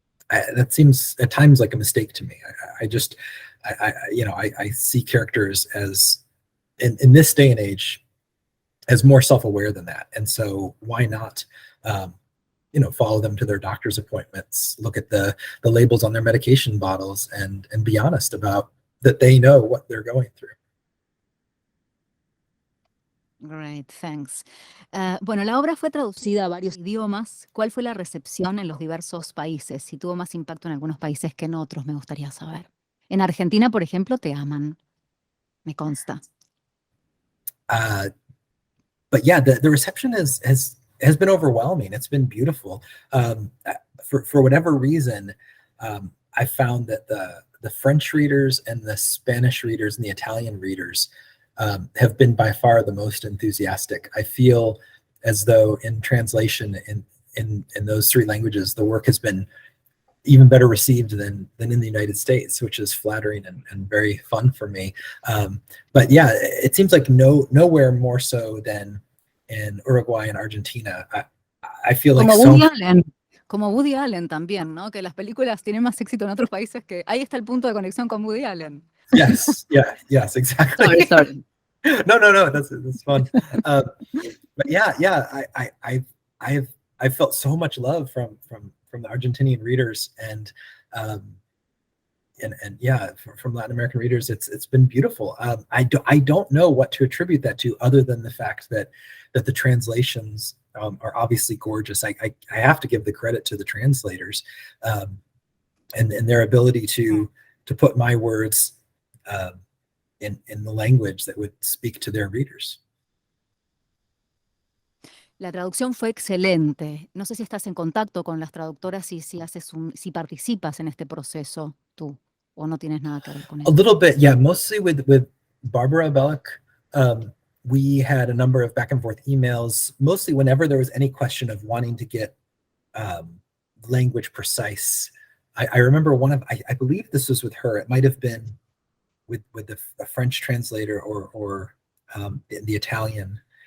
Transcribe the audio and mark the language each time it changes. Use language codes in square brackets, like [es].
[en] that seems at times like a mistake to me. I see characters as in this day and age as more self-aware than that, and so why not follow them to their doctor's appointments, look at the labels on their medication bottles, and be honest about that they know what they're going through. Great, thanks. [es] Bueno, la obra fue traducida a varios idiomas. ¿Cuál fue la recepción en los diversos países? Si tuvo más impacto en algunos países que en otros, me gustaría saber. En Argentina, por ejemplo, te aman, me consta. [en] But yeah, the reception has been overwhelming. It's been beautiful. For whatever reason, I found that the French readers and the Spanish readers and the Italian readers have been by far the most enthusiastic. I feel as though in translation in those three languages, the work has been even better received than in the United States, which is flattering and very fun for me. But yeah, it seems like nowhere more so than in Uruguay and Argentina. I feel like [es] como Woody Allen también, ¿no? Que las películas tienen más éxito en otros países que... Ahí está el punto de conexión con Woody Allen. [en] Yes, exactly. Sorry. No, that's fun. But yeah, I've felt so much love from the Argentinian readers and yeah, from Latin American readers. It's been beautiful. I don't know what to attribute that to, other than the fact that the translations are obviously gorgeous. I have to give the credit to the translators and their ability to put my words in the language that would speak to their readers. [es] La traducción fue excelente. No sé si estás en contacto con las traductoras y si participas en este proceso tú, o no tienes nada que ver con eso. [en] A little bit, yeah. Mostly with Barbara Bellick. We had a number of back and forth emails, mostly whenever there was any question of wanting to get language precise. I remember I believe this was with her. It might have been with a French translator or the Italian.